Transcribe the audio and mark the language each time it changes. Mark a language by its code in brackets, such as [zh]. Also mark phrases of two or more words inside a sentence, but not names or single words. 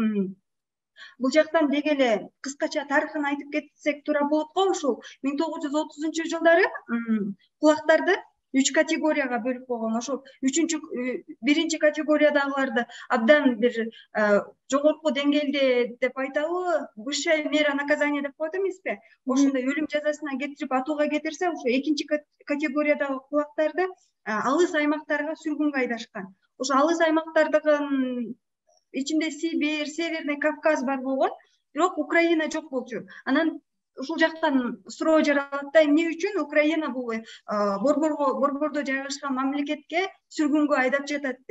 [ky] Бул жактан деги эле кыскача тарыхын айтып кетсек туура болот го. Ошол 1930-жылдары кулактарды 3 категорияга бөлүп койгон. Ошол биринчи категориядагыларды абдан бир жогорку деңгээлде деп айтабы, [ru] высшая мера наказания [ky] деп коет эмеспи? Ошондой өлүм жазасына кетирип атууга кетирсе, ошо экинчи категориядагы кулактарды алыс аймактарга сүргүнгө айдашкан. Ошо алыс аймактардын ичинде Сибирь, Северный Кавказ бар болгон, бирок Украина жок болчу. Анан ушул жактан суроо жаралат да, эмне үчүн Украина бул борбордо жайгашкан мамлекетке сүргүнгө айдап жатат деп.